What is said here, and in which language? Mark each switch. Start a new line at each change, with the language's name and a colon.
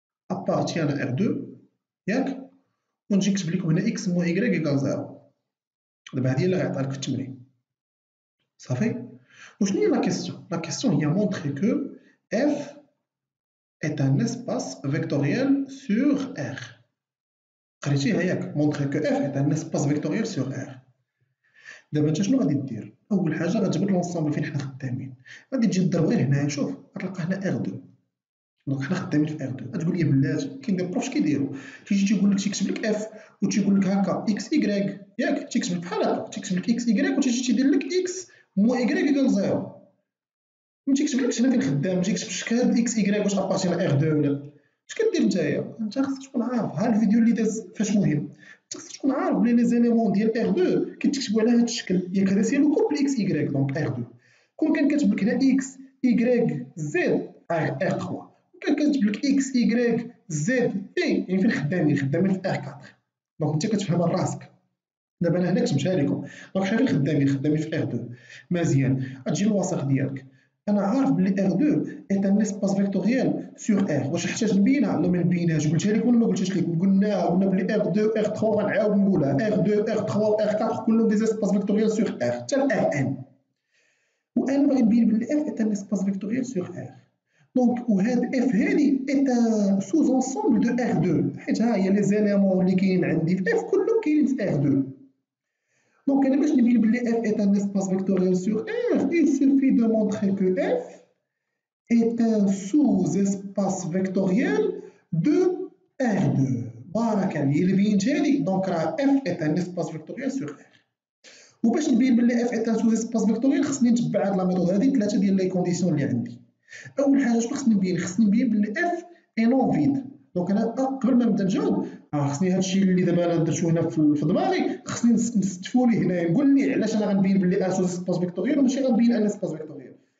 Arabic: ابارتيان ا ار 2 ياك، ونجي نكتب لكم هنا اكس موان ايكغيك ايكال 0. دابا هادي هي اللي غيعطيها لك في التمرين صافي. وشنو هي لا كيسيون؟ لا كيسيون هي مونطري كو اف est un espace vectoriel sur R. قريتيها ياك؟ مونطري كو اف est un espace vectoriel sur R. دابا انت شنو غادي دير؟ اول حاجه غتجبد لونسومبل فين حنا خدامين، غادي تجي تضرب غير هنايا، شوف غتلقى هنا R2. دونك حنا خدامين في R2. غتقول لي بلاتي كاين دي بروف كيديروا تيجي تيقول لك تيكتب لك اف وتيقول لك هكا اكس ايكغيك ياك، تيكتب لك بحال هكا، تيكتب لك اكس ايكغيك وتيجي تيدير لك اكس موان ايكغيك ايكال 0. ما تيكتبلكش هنا فين خدام، ما تيكتبش هاد اكس ايكغيك واش ابارتي ار 2 ولا. اش كدير نتايا؟ انت خاصك تكون عارف ها الفيديو اللي داز فاش مهم. انت خاصك تكون عارف بلي لي زيليمون ديال ار 2 كيتكتبوا على هاد الشكل، ياك هذا سي لو كوبل اكس ايكغيك دونك ار 2. كون كان كاتب لك هنا اكس ايكغيك زد ار 3، كان كاتب لك اكس ايكغيك زد اي، يعني فين خدامين؟ خدامين في ار 4. دونك انت كتفهمها لراسك. دابا انا هنا كتبتها لكم، دونك حنا فين خدامين؟ خدامين في ار 2. مزيان، غتجي للوسط ديالك.
French: انا عارف بلي R2 est un espace vectoriel sur R.
Arabic: واش احتاج نبينها؟ لا ما نبينهاش، قلتها لكم ولا ما قلتهاش لكم؟ قلنا بلي R2 R3 غنعاود نقولها R2 R3 R4 كلهم دي espaces vectoriels sur R حتى Rn.
French: وانا باغي نبين بلي F est un espace vectoriel sur R.
Arabic: دونك وهاد F هادي est un sous-ensemble de R2 حيت ها هي لي زيليمون اللي كاينين عندي في F كلهم كاينين في R2.
French: Donc, باش نبين بلي f est un espace vectoriel sur R, il suffit de montrer que f est un sous-espace vectoriel de R2.
Arabic: بارك عليك اللي بينتها لي.
French: دونك راه f est un espace vectoriel sur R.
Arabic: وباش نبين بلي f est un sous-espace vectoriel خصني نتبع هاد لا ميثود هادي، ثلاثه ديال لي كونديسيون اللي عندي. اول حاجه شنو خصني نبين؟ خصني نبين بلي f est non vide. دونك انا قبل ما نبدا نجاوب خصني هادشي اللي دابا انا درتو هنا في دماغي خصني نستفو ليه هنايا، نقول ليه علاش انا غنبين بلي سوز سباس فيكتوريال وماشي غنبين ان سباس فيكتوريال.